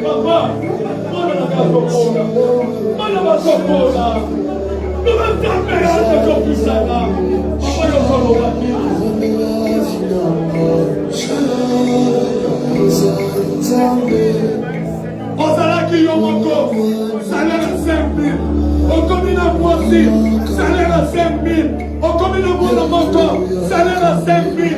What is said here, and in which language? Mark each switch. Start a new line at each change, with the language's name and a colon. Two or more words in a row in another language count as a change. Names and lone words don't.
French: papa.
Lingala: Mwana na gazokola. Mwana bazokola.
French: Nous allons taper à ce jour plus ça là. Papa, nous sommes au bâti.
Lingala: Ozalaki yo moko,
French: salaire à 5 000.
Lingala: Okomi na mwasi,
French: salaire à 5 000.
Lingala: Okomi na mwana moko,
French: salaire à 5 000.